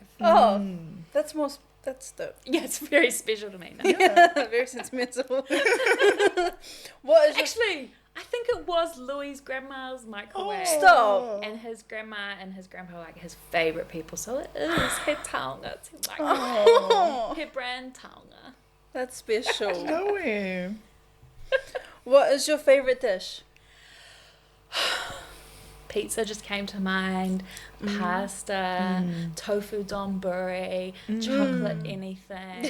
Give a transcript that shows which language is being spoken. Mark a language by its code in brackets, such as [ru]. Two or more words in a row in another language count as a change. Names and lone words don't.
[en] Oh, that's dope. Yeah, it's very special to me now. Yeah, very sentimental. What is Actually, I think it was Louis' grandma's microwave. Stop. And his grandma and his grandpa were like his favourite people. So it is [mi] he taonga te [en] microwave. Oh, [mi] He brand taonga. [en] that's special. No way. What is your favorite dish? Pizza just came to mind, pasta, tofu donburi, chocolate anything.